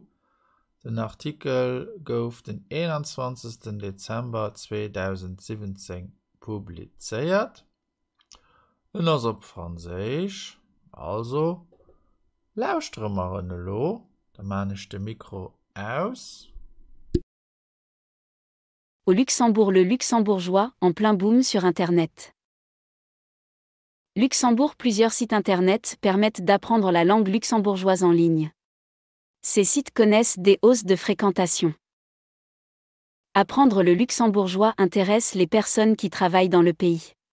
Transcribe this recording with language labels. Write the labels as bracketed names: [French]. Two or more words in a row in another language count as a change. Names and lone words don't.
[Luxembourgish] Den Artikel gouf den 21. Dezember 2017 publizeiert. En ass op Franséich, also lausstremmerenne lo, da man ich de Mikro aus. [French] Au Luxembourg, le luxembourgeois, en plein boom sur Internet. Luxembourg, plusieurs sites Internet permettent d'apprendre la langue luxembourgeoise en ligne. Ces sites connaissent des hausses de fréquentation. Apprendre le luxembourgeois intéresse les personnes qui travaillent dans le pays.